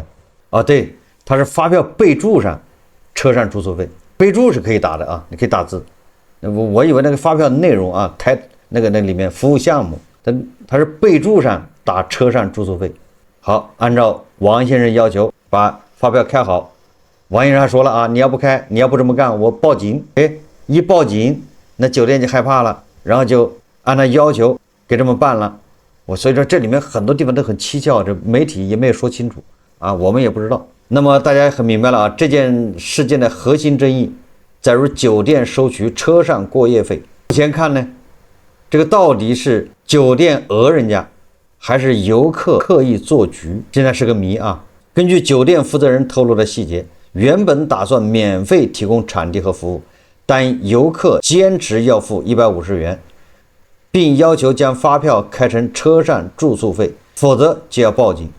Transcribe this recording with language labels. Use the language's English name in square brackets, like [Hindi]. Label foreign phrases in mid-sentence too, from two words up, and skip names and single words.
[Chinese] 啊，對，它是發票備註上車上住宿費，備註是可以打的啊，你可以打字。我以為那個發票內容啊，那裡面服務項目，它是備註上打車上住宿費。好，按照王先生要求把發票開好。王先生還說了啊，你要不開，你要不這麼幹，我報警。哎，一報警。那酒店就害怕了，然後就按他要求給這麼辦了。所以說這裡面很多地方都很蹊蹺，這媒體也沒有說清楚啊，我們也不知道。那麼大家很明白了啊，這件事件的核心爭議在於酒店收取車上過夜費。目前看呢，這個到底是酒店訛人家，還是遊客刻意做局，現在是個謎啊。根據酒店負責人透露的細節，原本打算免費提供場地和服務，但遊客堅持要付150元，並要求將發票開成車上住宿費，否則就要報警。